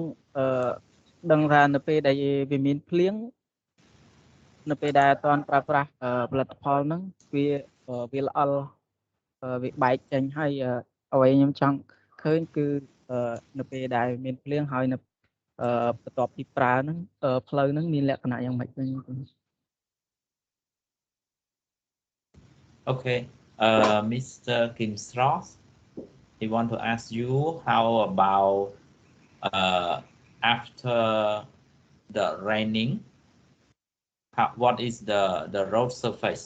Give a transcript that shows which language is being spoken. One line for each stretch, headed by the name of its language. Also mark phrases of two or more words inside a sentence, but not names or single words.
Khmer: ដឹងថានៅពេលដែលវាមានភ្លៀងនៅពេលដែលអត់ទាន់ប្រើប្រាស់ផលិតផលហ្នឹងវាល្អល់វាបែកចេញហើយអ្វីខ្ញុំចង់ឃើញគឺនៅពេលដែលមានភ្លៀងហើយនៅបន្ទាប់ពីប្រើហ្នឹងផ្លូវហ្នឹងមានលក្ខណៈយ៉ាងម៉េចវិញ
English: Okay, Mr. Kim Strauss, he want to ask you how about after the raining, what is the road surface?